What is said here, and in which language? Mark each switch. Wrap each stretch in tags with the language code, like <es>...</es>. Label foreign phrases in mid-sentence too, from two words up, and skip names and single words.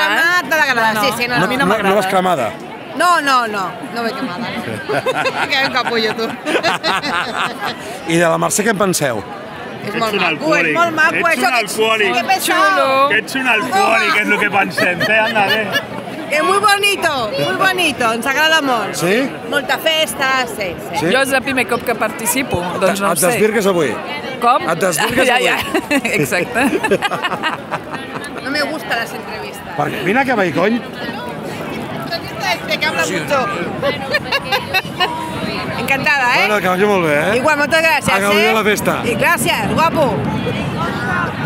<ca>sí, a mi no m'agrada. No vas cremada? No vull cremada, no. Que un capullo, tu. I de la Mercè què en penseu? És molt maco, Ets un alcohòlic.</ca> <es>Que pesado.</es> <ca>Ets un alcohòlic, és el que pensem. Anda, bé. És</ca> <es>muy bonito,</es> <ca>ens agrada molt. Sí? Molta festa, sí. Jo és el primer cop que participo, doncs no ho sé. Et desvirgues avui? Com? Et desvirgues avui? Ja, exacte.</ca> <es>No me gustan las entrevistas.</es> <ca>Perquè vine aquí a Vallcony.</ca> <es>Que habla mucho.</es> <ca>Encantada, Bueno, que vagi molt bé, Igual, moltes gràcies, A gaudir de la festa. I gràcies, guapo.</ca>